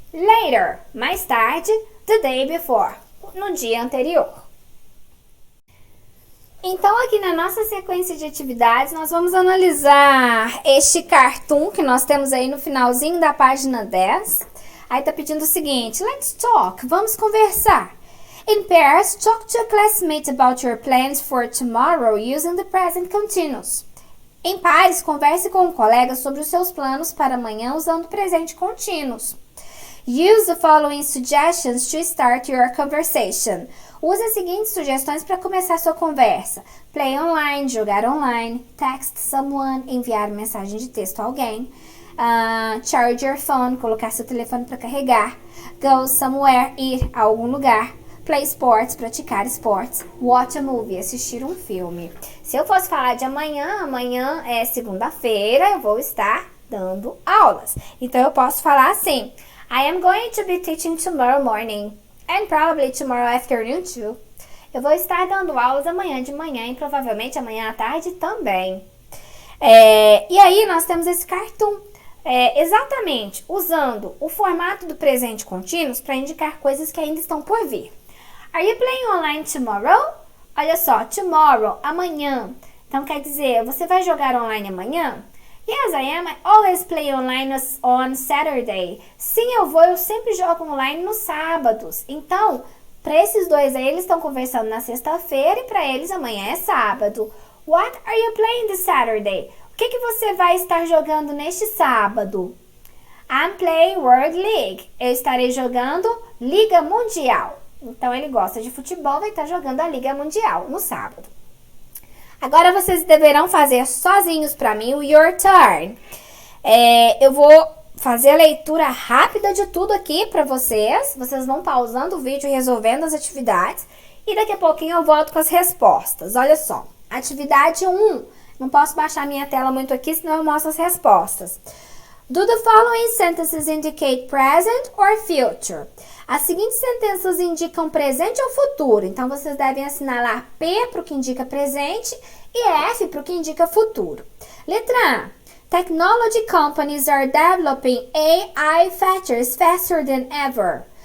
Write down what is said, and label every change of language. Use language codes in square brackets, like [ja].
[en] Later, [pt] mais tarde. [en] The day before, [pt] no dia anterior. Então, aqui na nossa sequência de atividades, nós vamos analisar este cartoon que nós temos aí no finalzinho da página 10. Aí tá pedindo o seguinte, [en] let's talk, [pt] vamos conversar. [en] In pairs, talk to a classmate about your plans for tomorrow using the present continuous. [pt] Em pares, converse com um colega sobre os seus planos para amanhã usando o presente contínuos. [en] Use the following suggestions to start your conversation. [pt] Use as seguintes sugestões para começar sua conversa. [en] Play online, [pt] jogar online. [en] Text someone, [pt] enviar mensagem de texto a alguém. [en] Charge your phone, [pt] colocar seu telefone para carregar. [en] Go somewhere, [pt] ir a algum lugar. [en] Play sports, [pt] praticar esportes. [en] Watch a movie, [pt] assistir um filme. Se eu fosse falar de amanhã é segunda-feira, eu vou estar dando aulas. Então eu posso falar assim: [en] I am going to be teaching tomorrow morning. And probably tomorrow afternoon too. [pt] Eu vou estar dando aulas amanhã de manhã e provavelmente amanhã à tarde também. E aí nós temos esse cartoon. Exatamente usando o formato do presente contínuo para indicar coisas que ainda estão por vir. [en] Are you playing online tomorrow? [pt] Olha só, tomorrow, amanhã. Então quer dizer, você vai jogar online amanhã? [en] Yes, I am. I always play online on Saturday. [pt] Sim, eu sempre jogo online nos sábados. Então, para esses dois aí, eles estão conversando na sexta-feira e para eles amanhã é sábado. [en] What are you playing this Saturday? [pt] O que você vai estar jogando neste sábado? [en] I'm playing World League. [pt] Eu estarei jogando Liga Mundial. Então, ele gosta de futebol, vai estar jogando a Liga Mundial no sábado. Agora vocês deverão fazer sozinhos para mim o Your Turn. Eu vou fazer a leitura rápida de tudo aqui para vocês. Vocês vão pausando o vídeo e resolvendo as atividades. E daqui a pouquinho eu volto com as respostas. Olha só, atividade 1. Não posso baixar minha tela muito aqui, senão eu mostro as respostas. [en] Do the following sentences indicate present or future? [pt] As seguintes sentenças indicam presente ou futuro, então vocês devem assinalar P para o que indica presente e F para o que indica futuro. Letra A. [en] Technology companies are developing AI features faster than ever.